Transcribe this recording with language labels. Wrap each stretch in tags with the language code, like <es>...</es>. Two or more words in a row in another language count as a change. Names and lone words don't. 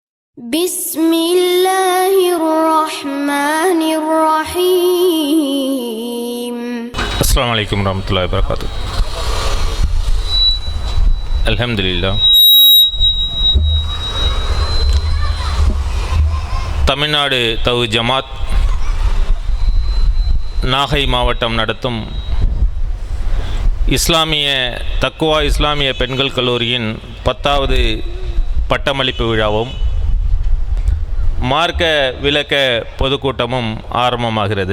<ar>بسم الله الرحمن الرحيم. السلام عليكم ورحمة الله وبركاته. الحمد لله.</ar> <ta>தமிழ்நாடு தவு ஜமாத் நாகை மாவட்டம் நடத்தும் இஸ்லாமிய தக்குவா இஸ்லாமிய பெண்கள் கல்லூரியின் 10வது பட்டமளிப்பு விழாவும் மார்க்க விளக்க பொதுக்கூட்டமும் ஆரம்பமாகிறது.</ta>